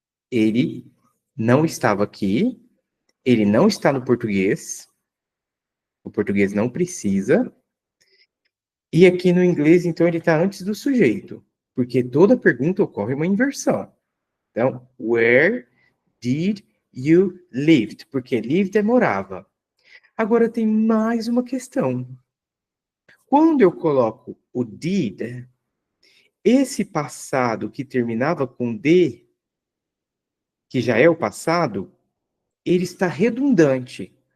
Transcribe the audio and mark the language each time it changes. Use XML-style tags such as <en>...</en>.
<pt>Ele não estava aqui, ele não está no português, o português não precisa, e aqui no inglês, então, ele está antes do sujeito, porque toda pergunta ocorre uma inversão.</pt> <en>Então, where did you live?</en> <pt>Porque lived é morava. Agora tem mais uma questão. Quando eu coloco o did, esse passado que terminava com D, que já é o passado, ele está redundante.</pt>